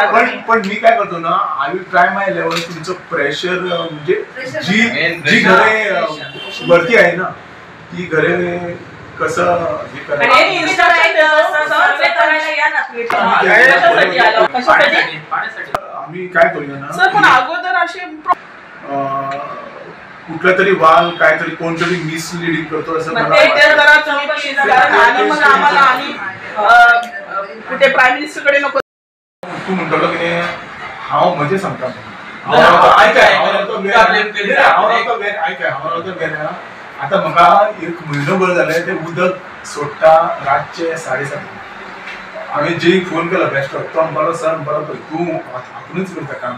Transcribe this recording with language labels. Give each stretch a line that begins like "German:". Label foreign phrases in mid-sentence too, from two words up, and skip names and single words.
Marathi: पण मी काय करतो ना,
English: I will try my level.
Marathi: तुमचं प्रेशर म्हणजे जी घरे वरती आहे ना ती घरे कसं हे करायचं आम्ही काय करूया ना सर, पण अगोदर असे कुठला तरी वाल काहीतरी कोणतरी मिसलीडिंग करतो असं मला कुठे
English: prime minister
Marathi: कडे नको तू म्हणतो की
Konkani: हांव म्हणजे सांगता आता म्हाका एक म्हयनोभर जाले ते उदक सोडटा रातचे 7:30 हांवें जे फोन केला बेस्ट तो म्हणपालो सर म्हणपालो तूं आपुणूच करता